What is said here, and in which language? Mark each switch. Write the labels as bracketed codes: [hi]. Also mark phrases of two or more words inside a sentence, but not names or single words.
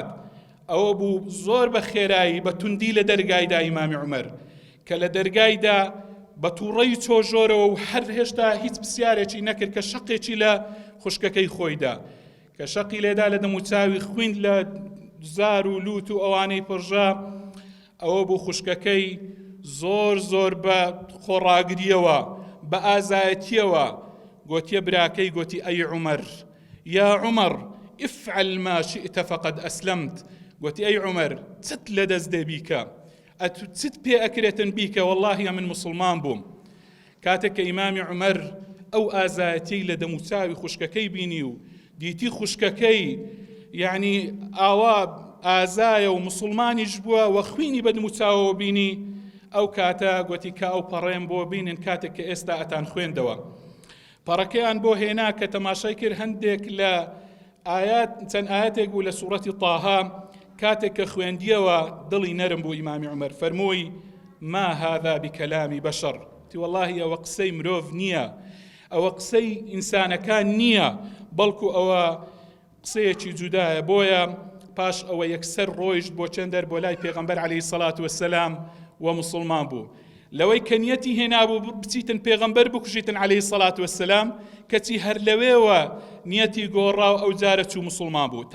[ckb] ئەوە بوو زۆر بە خێرایی بە توندی لە دەرگایدا ئیمامی عومەر، کە لە دەرگایدا بە تووڕەی چۆژۆرەوە و هەر هێشتا هیچ پرسیارێکی نەکرد کە شەقێکی لە خوشکەکەی خۆیدا، کە شەقی لێدا لە دەموچاوی خوێند لە زار و لوت و ئەوانەی پڕژا. ئەوە بوو خوشکەکەی زۆر بە خۆڕاگریەوە بە ئازایەتیەوە گوتیە براکەی، گوتی ئەی عومەر [ar] یا عومەر افعل ما شئت فقد أسلمت. [ckb] گوتی ئەی عومەر چت لەدەست دێ بیکە، چت پێ ئەکرێتن بیکە، والله من مسلمان بووم. کاتێک کە ئیمامی عومەر ئەو ئازایەتی لە دەموچاوی خوشکەکەی بینی و دیتی خوشکەکەی یعنی ئاوا ئازایە و مسلمانیش بووە و خوینی بە دەموچاوەوە بینی، ئەو کاتە گوتی کە ئەو پەڕێم بۆ بینن کاتێک کە ئێستا ئەتان خوێندەوە. پەڕەکەیان بۆ هێنا کە تەماشای کرد هەندێک لە چەند ئاەتێک بوو لە سوورەتی طاها، کاتێک کە خوێندیەوە دڵی نەرم بوو ئیمامی عومەر، فەرمووی [ar] ما هذا بكلام بشر. [ckb] تی والله ئەوە قسەی مرۆڤ نییە، ئەوە قسەی ئینسانەکان نییە، بەڵکو ئەوە قسەیەکی جودایە. بۆیە پاش ئەوە یەکسەر ڕۆیشت بۆ چەندەر بۆ لای پێغەمبەر [ar] عەلەیهی سەڵات وەسەلام [ckb] و مسلمان بوو. لەوەی کە نیەتی هێنابوو بچیتن پێغەمبەر بکوژیتن [ar] عەلەیهی سەڵات وەسەلام، [ckb] کەچی هەر لەوێوە نیەتی گۆڕا و ئەو جارە چوو مسلمان بوو.